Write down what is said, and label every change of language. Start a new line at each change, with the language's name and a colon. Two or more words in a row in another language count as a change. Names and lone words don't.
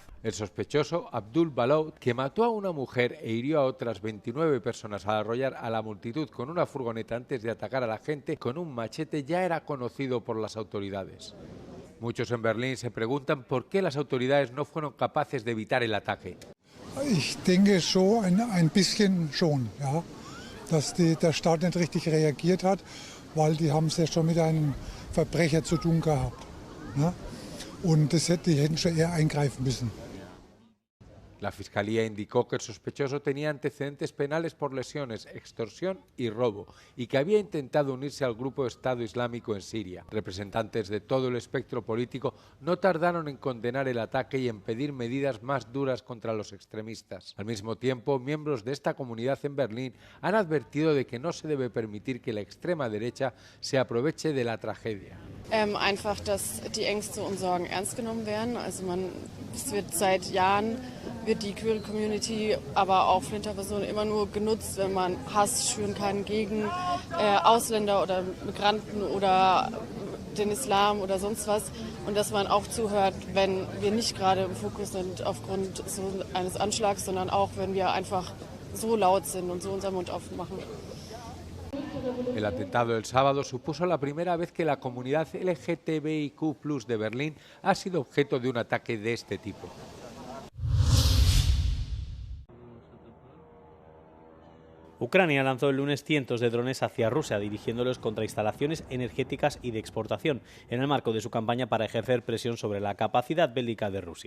Spanish: El sospechoso, Abdul Balout, que mató a una mujer e hirió a otras 29 personas al arrollar a la multitud con una furgoneta antes de atacar a la gente con un machete, ya era conocido por las autoridades. Muchos en Berlín se preguntan por qué las autoridades no fueron capaces de evitar el ataque.
German: Ich denke so ein bisschen schon, ja, dass der Staat nicht richtig reagiert hat, weil die haben es ja schon mit einem Verbrecher zu tun gehabt. Ja? Und die hätten schon eher eingreifen müssen.
Spanish: La Fiscalía indicó que el sospechoso tenía antecedentes penales por lesiones, extorsión y robo, y que había intentado unirse al grupo Estado Islámico en Siria. Representantes de todo el espectro político no tardaron en condenar el ataque y en pedir medidas más duras contra los extremistas. Al mismo tiempo, miembros de esta comunidad en Berlín han advertido de que no se debe permitir que la extrema derecha se aproveche de la tragedia.
German: Einfach, dass die Ängste und Sorgen ernst genommen werden. Also es wird seit Jahren wird die
English: Queer Community,
German: aber auch Flinterpersonen immer nur genutzt, wenn man Hass schüren kann gegen Ausländer oder Migranten oder den Islam oder sonst was. Und dass man auch zuhört, wenn wir nicht gerade im Fokus sind aufgrund so eines Anschlags, sondern auch, wenn wir einfach so laut sind und so unseren Mund aufmachen.
Spanish: El atentado del sábado supuso la primera vez que la comunidad LGTBIQ+ de Berlín ha sido objeto de un ataque de este tipo. Ucrania lanzó el lunes cientos de drones hacia Rusia, dirigiéndolos contra instalaciones energéticas y de exportación, en el marco de su campaña para ejercer presión sobre la capacidad bélica de Rusia.